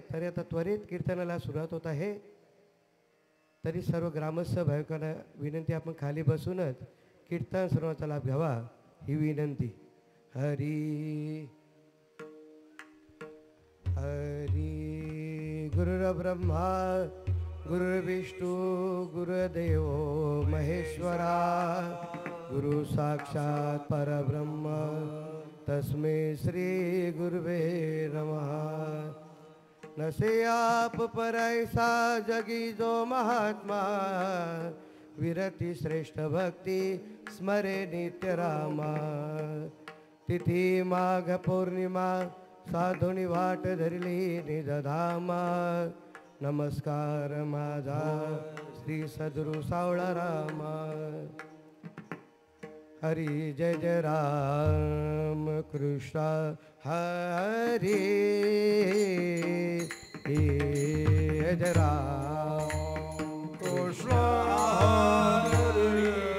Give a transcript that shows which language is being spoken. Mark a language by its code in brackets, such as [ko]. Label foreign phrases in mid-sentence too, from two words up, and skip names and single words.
[mr] तरी आता त्वरित कीर्तनाला सुरुवात होत आहे. तरी सर्व ग्रामस्थ भाविकांना विनंती, आपण खाली बसूनच कीर्तन सर्वांचा लाभ घ्यावा ही विनंती. [sa] हरी हरी गुरुर्ब्रह्मा गुरुर्विष्णू गुरुदेव महेश्वरा गुरु साक्षात परब्रह्म तस्मै श्री गुरुवे नमः. [mr] नसे आप पर ऐसा जगी जो महात्मा विरती श्रेष्ठ भक्ति स्मरे नित्य रामा. तिथी माघ पौर्णिमा साधुनी वाट धरली निजधामा. नमस्कार माझा श्री सद्गुरु सावळा रामा. हरी जय जय राम कृष्ण हरी जय राम कृष्ण हरी